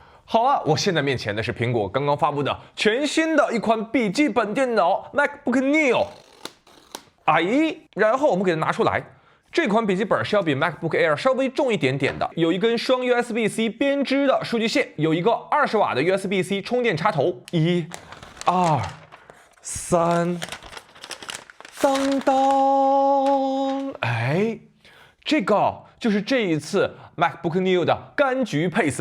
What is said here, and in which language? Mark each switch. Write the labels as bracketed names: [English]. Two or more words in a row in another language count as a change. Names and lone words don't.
[Chinese] 好啊，我现在面前的是蘋果刚刚发布的全新的一款笔记本電腦 MacBook Neo。然後我們給它拿出來，這款筆記本是要比 MacBook Air 稍微重一點點的，有一根雙 USB-C 編織的數據線，有一個20瓦的 USB-C 充電插頭。1、2、3，當當，這個就是這一次 MacBook Neo 的柑橘配色。